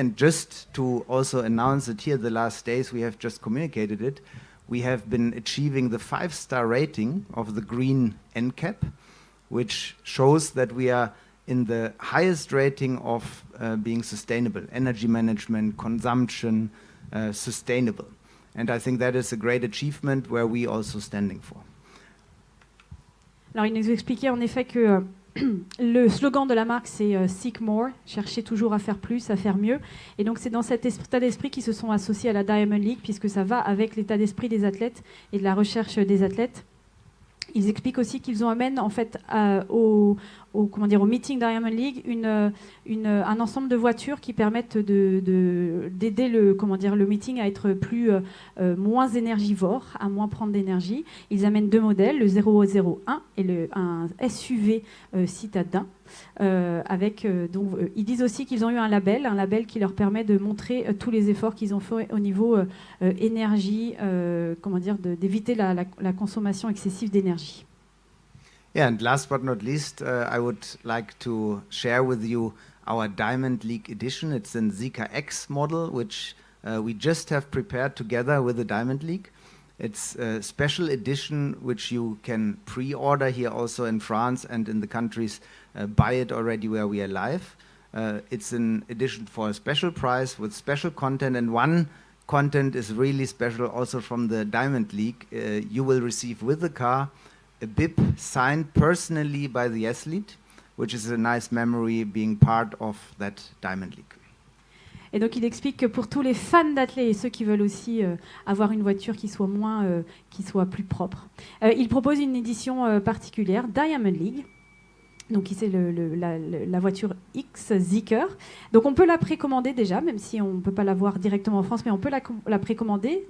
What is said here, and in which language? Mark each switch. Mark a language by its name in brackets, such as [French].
[English] And just to also announce it here, the last days we have just communicated it, we have been achieving the 5-star rating of the green NCAP, which shows that we are in the highest rating of being sustainable, energy management, consumption, sustainable. And I think that is a great achievement where we also standing for. [French] Alors, il nous expliquait en effet que le slogan de la marque, c'est Seek More, chercher toujours à faire plus, à faire mieux. Et donc, c'est dans cet état d'esprit qu'ils se sont associés à la Diamond League, puisque ça va avec l'état d'esprit des athlètes et de la recherche des athlètes. Ils expliquent aussi qu'ils amènent en fait au meeting Diamond League un ensemble de voitures qui permettent d'aider le meeting à être moins énergivore, à moins prendre d'énergie. Ils amènent 2 modèles, le 001 et un SUV citadin. Ils disent aussi qu'ils ont eu un label qui leur permet de montrer tous les efforts qu'ils ont fait au niveau énergie, d'éviter la consommation excessive d'énergie. [English] Yeah, and last but not least, I would like to share with you our Diamond League edition. It's an ZEEKR X model, which we just have prepared together with the Diamond League. It's a special edition which you can pre-order here also in France and in the countries, buy it already where we are live. It's an edition for a special prize with special content, and one content is really special also from the Diamond League. You will receive with the car a bib signed personally by the athlete, which is a nice memory being part of that Diamond League. [French] Et donc il explique que pour tous les fans d'athlètes et ceux qui veulent aussi avoir une voiture qui soit qui soit plus propre, il propose une édition particulière, Diamond League. Donc ici la voiture X ZEEKR. Donc on peut la précommander déjà, même si on ne peut pas la voir directement en France, mais on peut la précommander.